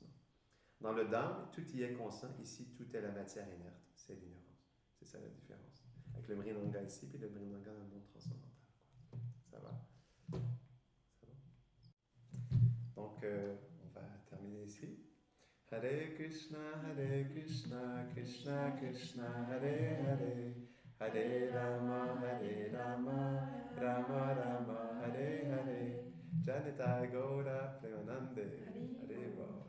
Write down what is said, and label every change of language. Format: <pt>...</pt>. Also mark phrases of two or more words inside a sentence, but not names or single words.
<fr>Dans le Dham, tout y est constant. Ici, tout est la matière inerte. C'est l'ignorance. C'est ça la différence. Avec le Mrinanga ici, puis le Mrinanga dans le monde transcendantal. Ça va? Ça va? Donc, on va terminer ici.</fr> <sa>हरे कृष्ण, कृष्ण कृष्ण, हरे हरे. हरे राम, राम राम, हरे हरे. जनिताइ गौर प्रेमानन्दे, हरे हरे.</sa>